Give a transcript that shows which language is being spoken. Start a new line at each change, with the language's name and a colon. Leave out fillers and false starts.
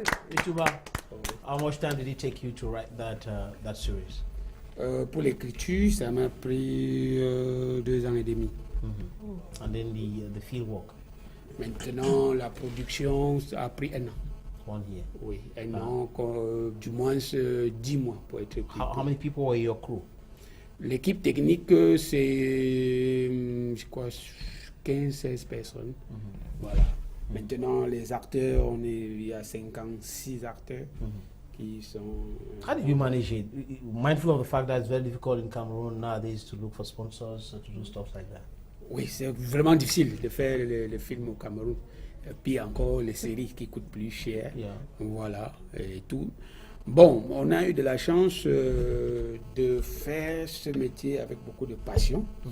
English: Ituba, how much time did it take you to write that series?
French: Pour l'écriture, ça m'a pris 2 ans et demi.
English: And then the field work.
French: Maintenant, la production ça a pris 1 an.
English: 1 year.
French: Oui, 1 an, du moins 10 mois pour être plus.
English: How many people were your crew?
French: L'équipe technique, c'est, je crois, 15-16 personnes. Voilà. Maintenant, les acteurs, il y a 56 acteurs. Qui sont,
English: How did you manage it? Mindful of the fact that it's very difficult in Cameroon nowadays to look for sponsors, to do stuff like that.
French: Oui, c'est vraiment difficile de faire le film au Cameroun. Et puis encore les séries qui coûtent plus cher. Voilà, et tout. Bon, on a eu de la chance de faire ce métier avec beaucoup de passion.